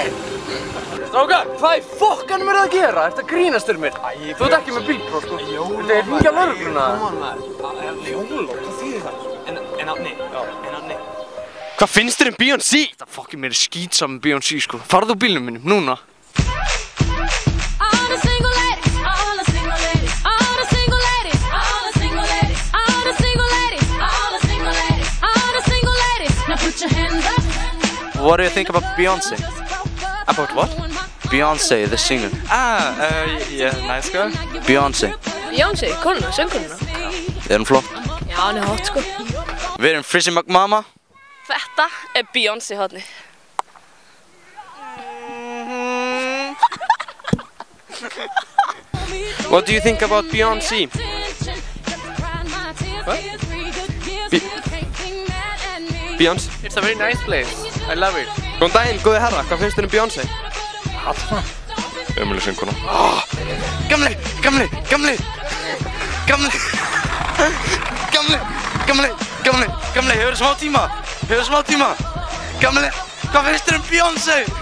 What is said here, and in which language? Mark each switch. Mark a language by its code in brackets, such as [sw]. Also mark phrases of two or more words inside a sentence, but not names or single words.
[is] Strákar, hvað í fokkanum er það að gera? Ertu að grínast mér? Þú ert ekki með bílpróf, sko. Þetta er hringja lögregluna. Jóló, hvað þýðir það? En Átni, Átni. Hvað finnst þér Beyoncé? Það fokkin mér skítsam Beyoncé, sko. Farðu úr bílnum minnum, núna. [en] What do you think about Beyoncé? About what? Beyoncé, the singer. Yeah, nice girl. Beyoncé. [is] Beyoncé, konuna, söngkonuna. Er hún flott? Já, hann er hot, sko. Við erum Frizzy McMama. Þetta er Beyoncé hotni. [en] What do you think about Beyoncé? What? Beyoncé. It's a very nice place. I love it. [is] Góðan daginn, góði herra. Hvað finnst þér Beyoncé? Hata. Ömuleg söngkona. Gamli! Hefur smá tíma? Gamli, hvað finnst þér Beyoncé?